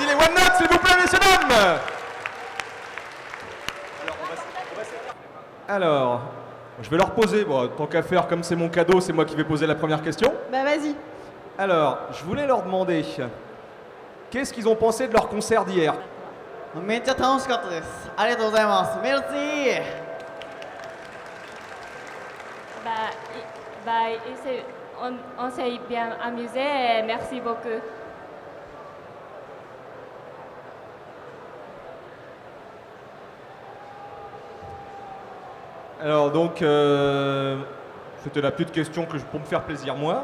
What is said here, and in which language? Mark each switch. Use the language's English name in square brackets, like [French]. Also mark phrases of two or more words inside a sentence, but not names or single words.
[French] Les One Note, s'il vous plaît, messieurs dames! Alors, je vais leur poser, bon, tant qu'à faire, comme c'est mon cadeau, c'est moi qui vais poser la première question. Bah vas-y. Alors, je voulais leur demander, qu'est-ce qu'ils ont pensé de leur concert d'hier? [Japanese] めっちゃ楽しかったです。ありがとうございます。メルシー。 [French] On s'est bien amusé et merci beaucoup. Alors donc, c'était la petite question pour me faire plaisir moi.